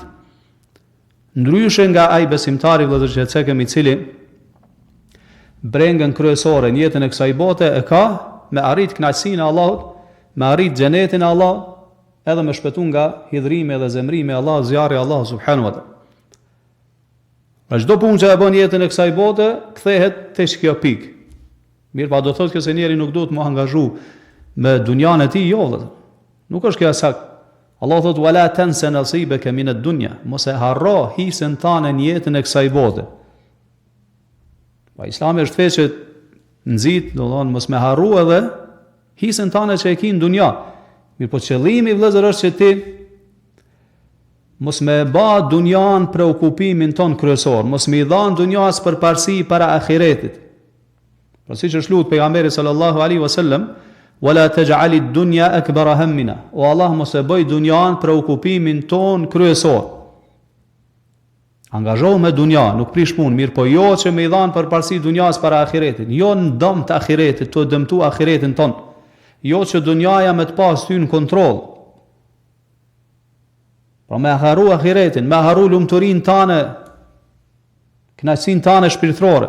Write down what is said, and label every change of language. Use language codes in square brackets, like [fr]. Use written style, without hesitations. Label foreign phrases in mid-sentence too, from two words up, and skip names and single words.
[sq] Ndryshe nga ai besimtari vëllazër që cekëm i cili brengën kryesore në jetën e kësaj bote e ka me arrit kënaqësinë e Allahut, me arrit xhenetin e Allahut, edhe me shpëtu nga hidhrimi dhe zemrimi e Allahut, zjarri i Allahut [ar] سبحانه وتعالى. [sq] Pra çdo punë që e bën jetën e kësaj bote kthehet tek kjo pikë. Mirë, pa do thotë që se njeri nuk do të mu angazhu me dunjan e ti, jo, dhe. Nuk është kjo sakt. Allah thotë, [ar] ولا تنس نصيبك من الدنيا, [sq] mos e harro hisën tane në jetën e kësaj bote. Pa Islami është fe që nxit, do thonë, mos me harru edhe hisën tane që e ki në dunja. Mirë, po qëllimi vëllezër është që ti mos me ba dunjan preokupimin ton kryesor, mos me i dhan dunjas përparësi para ahiretit. Pra si që shlut pejgamberi [ar] صلى الله عليه وسلم ولا تجعل الدنيا أكبر همنا. [sq] O Allah mos e bëj dunjan preokupimin ton kryesor. Angazhohu me dunja, nuk prish punë, mirë po jo që me i dhan përparësi dunjas para ahiretit. Jo në dëm të ahiretit, të dëmtu ahiretin ton. Jo që dunjaja me të pas ty në kontrol. Pra me haru ahiretin, me haru lumturin tane, kënaqësinë tane shpirtërore.